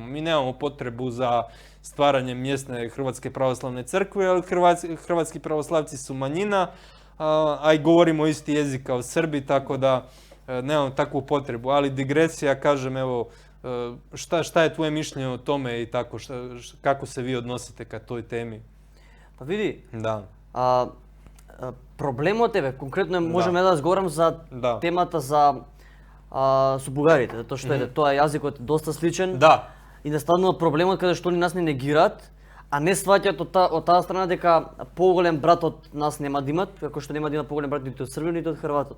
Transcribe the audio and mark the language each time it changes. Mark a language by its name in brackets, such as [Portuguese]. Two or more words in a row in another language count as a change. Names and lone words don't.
[Croatian] Mi nemamo potrebu za stvaranje mjesne Hrvatske pravoslavne crkve, ali hrvatski pravoslavci su manjina, a i govorimo isti jezik kao Srbi, tako da nemam takvu potrebu. Ali digresija, kažem, evo, šta je tvoje mišljenje o tome i tako, kako se vi odnosite ka toj temi? Pa vidi, [Macedonian] Да. Проблемот е, конкретно можеме да разговарам за темата за со бугарите, затоа што тоа јазикот е доста сличен. Да. И настанува проблемот каде што они нас не негираат, а не сваќаат од таа страна дека поголем брат од нас нема да имат, како што нема да имат поголем брат ниту од Србија, ниту од Хрватот.